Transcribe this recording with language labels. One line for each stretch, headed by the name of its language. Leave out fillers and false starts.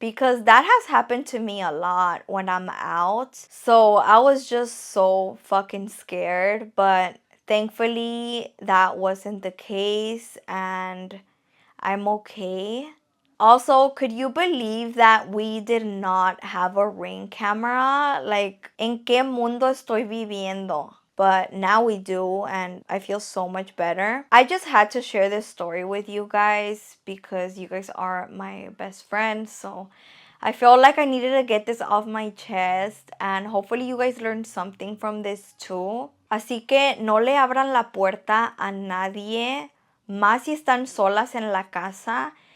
English: Because that has happened to me a lot when I'm out. So I was just so fucking scared. But thankfully, that wasn't the case. And I'm okay. Also, could you believe that we did not have a ring camera?
Spanish: Like, ¿en qué mundo estoy viviendo?
English: But now we do, and I feel so much better. I just had to share this story with you guys because you guys are my best friends. So I felt like I needed to get this off my chest, and hopefully you guys learned something from this too.
Spanish: Así que no le abran la puerta a nadie, más si están solas en la casa.